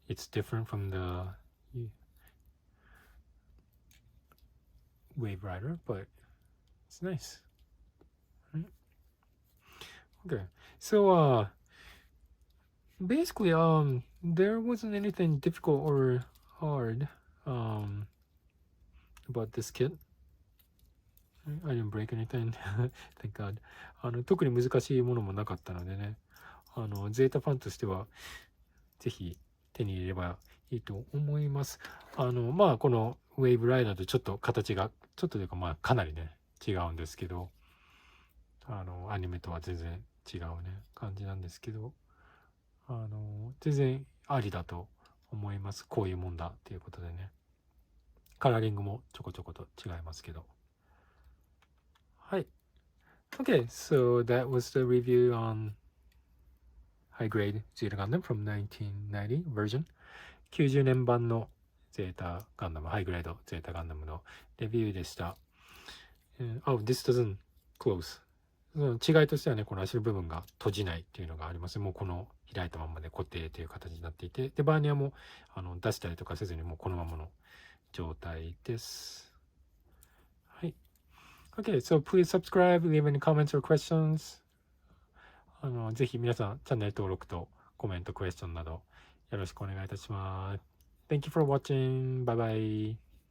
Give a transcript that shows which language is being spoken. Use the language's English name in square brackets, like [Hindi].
[English] It's different from the Wave Rider, but it's nice. Right? Okay, so basically there wasn't anything difficult or hard about this kit. I didn't break anything. Thank God. [Japanese] 特に難しいものもなかったのでね、ゼータファンとしてはぜひ手に入れればいいと思います。まあこのウェーブライダーとちょっと形がちょっとというかまあかなりね違うんですけど、アニメとは全然違うね感じなんですけど、全然ありだと思います。こういうもんだっていうことでね。カラーリングもちょこちょこと違いますけど。はい。 [English] Okay, so that was the review on high grade ZETA Gundam from 1990 version. [Japanese] 90年版のゼータガンダム、ハイグレードゼータガンダムのレビューでした。 [English] Oh, this doesn't close. [Japanese] その違いとしてはね、この足の部分が閉じないっていうのがあります。もうこの開いたままで固定という形になっていて、で、バーニアも出したりとかせずにもうこのままの状態です。はい。 [English] Okay, so please subscribe, leave any comments or questions. [Japanese] ぜひ皆さんチャンネル登録とコメント、クエスチョンなどよろしくお願いいたします。 Thank you for watching. Bye bye.